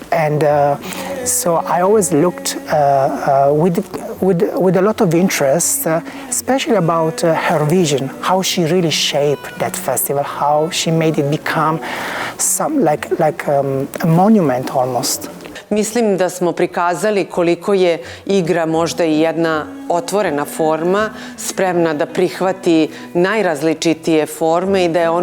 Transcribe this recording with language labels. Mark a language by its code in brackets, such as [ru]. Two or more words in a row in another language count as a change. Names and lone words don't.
[en] And so I always looked with a lot of interest, especially about her vision, how she really shaped that festival, how she made it become some like a monument almost. [sr] Mislim da smo prikazali koliko je igra možda i jedna otvorena forma, spremna da prihvati najrazličitije forme i da je